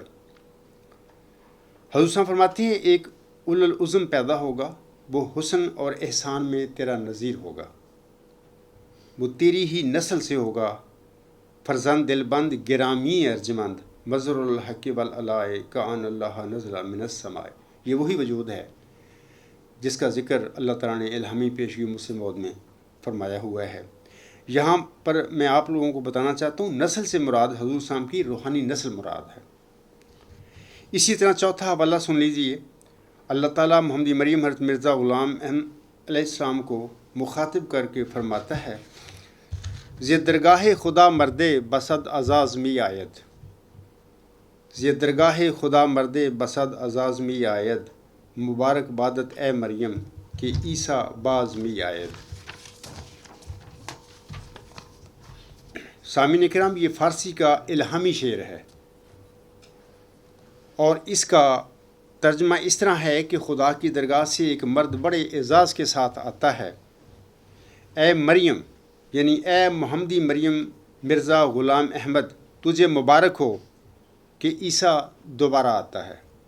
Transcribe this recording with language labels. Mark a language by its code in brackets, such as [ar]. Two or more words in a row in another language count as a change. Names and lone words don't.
[ur] حضور صاحب فرماتے ہیں، ایک اول العزم پیدا ہوگا، وہ حسن اور احسان میں تیرا نظیر ہوگا، وہ تیری ہی نسل سے ہوگا، فرزند دل بند گرامی ارجمند مظہر الحق والعلائے کا [ar] ان اللہ نزل من السماء، [ur] یہ وہی وجود ہے جس کا ذکر اللہ تعالیٰ نے الہامی پیشگی مسلم موعود میں فرمایا ہوا ہے۔ یہاں پر میں آپ لوگوں کو بتانا چاہتا ہوں نسل سے مراد حضور صلی اللہ علیہ وسلم کی روحانی نسل مراد ہے۔ اسی طرح چوتھا حوالہ سن لیجئے۔ اللہ تعالیٰ محمد مریم حضرت مرزا غلام احمد علیہ السلام کو مخاطب کر کے فرماتا ہے [fa] زی درگاہ خدا مرد بسد ازاز می آید، زی درگاہ خدا مرد بسد ازاز می آید، مبارک بادت اے مریم کہ عیسیٰ باز می آید۔ [ur] سامعین کرام، یہ فارسی کا الہامی شعر ہے اور اس کا ترجمہ اس طرح ہے کہ خدا کی درگاہ سے ایک مرد بڑے اعزاز کے ساتھ آتا ہے، اے مریم یعنی اے محمدی مریم مرزا غلام احمد، تجھے مبارک ہو کہ عیسیٰ دوبارہ آتا ہے۔